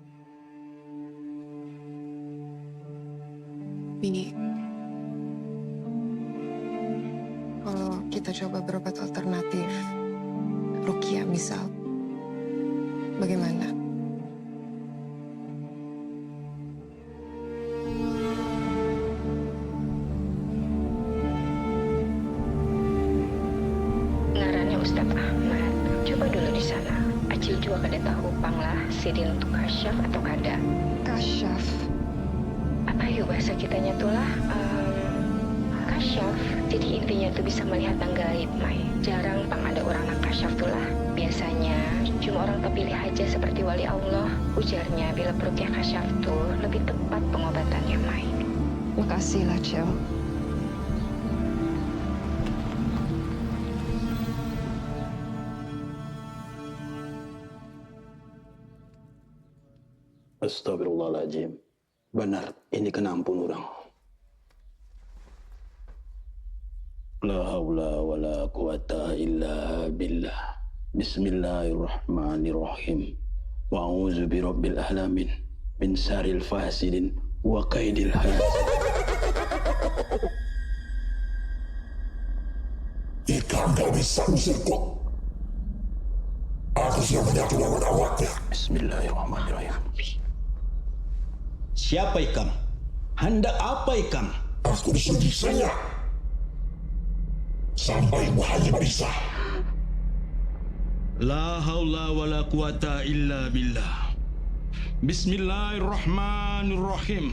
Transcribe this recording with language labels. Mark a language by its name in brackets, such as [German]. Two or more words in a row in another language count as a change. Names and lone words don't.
[Banjar] Bini, kalau kita coba berobat alternatif, Rukia misal, bagaimana? Ngarannya Ustadz Ahmad. Coba dulu di sana. Acil juga kada tahu panglah sidin untuk kasyaf atau kada. Kasyaf? Apa yuk bahasa kitanya tuh lah? Kasyaf. Jadi intinya tuh bisa melihat yang gaib, Mai. Jarang pang ada orang yang kasyaf tuh lah. Biasanya cuma orang terpilih aja seperti wali Allah. Ujarnya bila perukia kasyaf tuh lebih tepat pengobatannya, Mai. Makasih lah, Cel. [Arabic] Astagfirullahaladzim. [Banjar] Benar, ini kena ampun orang. [Arabic] لا حول ولا قوة إلا بالله. Bismillahirrahmanirrahim. وأعوذ برب العالمين من شر الفاسدين وكيد الحاسد. [Banjar] Jika engkau bisa usirku, aku siap menyatu lawan awaknya. [Arabic] Bismillahirrahmanirrahim. [Banjar] Siapa ikam? Hendak apa ikam? Aku disuruh sampai bahaya bisa. [Arabic] لا حول ولا قوة إلا بالله. Bismillahirrahmanirrahim.